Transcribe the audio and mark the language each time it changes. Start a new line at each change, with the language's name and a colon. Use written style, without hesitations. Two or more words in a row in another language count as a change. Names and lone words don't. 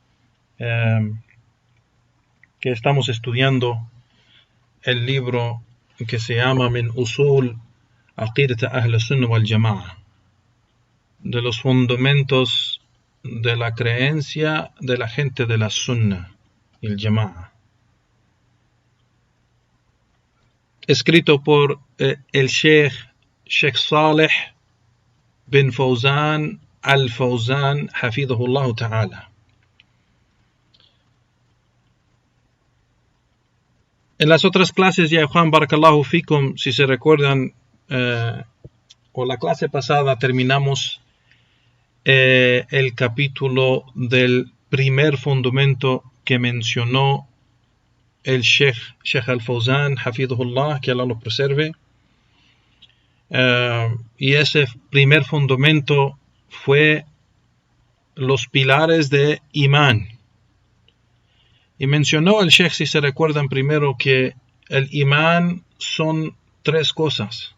Spanish: que estamos estudiando el libro que se llama Min Usul Aqidat Ahl Sunnah wal Jama'a, de los fundamentos de la creencia de la gente de la Sunnah y el Jama'a, escrito por el Sheikh Saleh bin Fawzan al-Fawzan
Arabic: حفظه الله تعالى.
Spanish: En las otras clases, ya Juan
Arabic: بارك الله فيكم,
Spanish: si se recuerdan, o la clase pasada terminamos el capítulo del primer fundamento que mencionó el Sheikh al-Fawzan hafidhahullah, que Allah lo preserve. Y ese primer fundamento fue los pilares de imán. Y mencionó el Sheikh, si se recuerdan, primero que el imán son tres cosas.